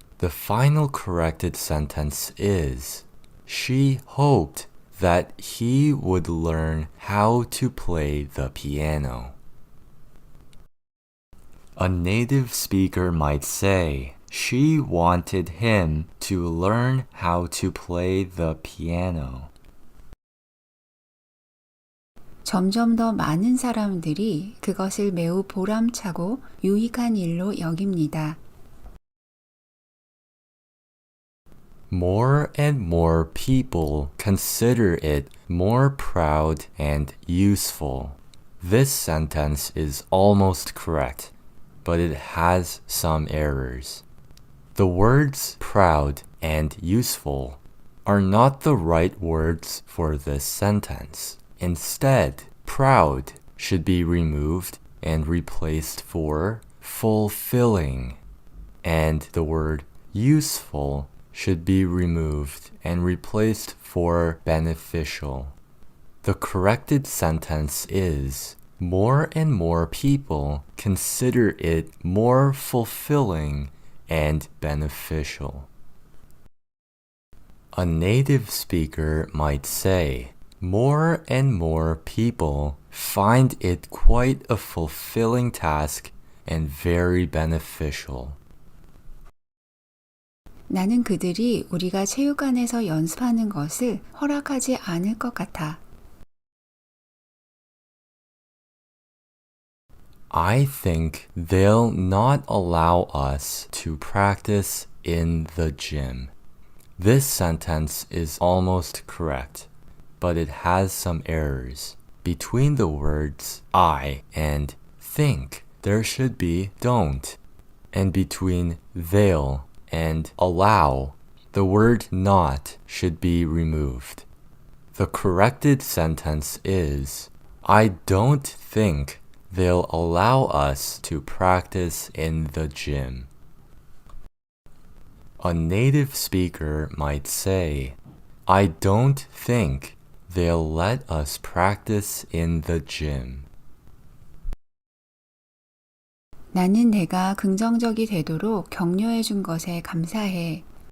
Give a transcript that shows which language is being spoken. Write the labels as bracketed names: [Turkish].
[English] The final corrected sentence is, she hoped that he would learn how to play the piano. A native speaker might say, she wanted him to learn how to play the piano. [Korean] 점점 더 많은 사람들이 그것을 매우 보람차고 유익한 일로 여깁니다. [English] More and more people consider it more proud and useful. This sentence is almost correct, but it has some errors. The words proud and useful are not the right words for this sentence. Instead, proud should be removed and replaced for fulfilling, and the word useful should be removed and replaced for beneficial. The corrected sentence is, more and more people consider it more fulfilling and beneficial. A native speaker might say, more and more people find it quite a fulfilling task and very beneficial. [Korean] 나는 그들이 우리가 체육관에서 연습하는 것을 허락하지 않을 것 같아. [English] I think they'll not allow us to practice in the gym. This sentence is almost correct, but it has some errors. Between the words I and think, there should be don't. And between they'll and allow, the word not should be removed. The corrected sentence is, I don't think they'll allow us to practice in the gym. A native speaker might say, I don't think they'll let us practice in the gym. [Korean] 나는 내가 긍정적이 되도록 격려해 준 것에 감사해.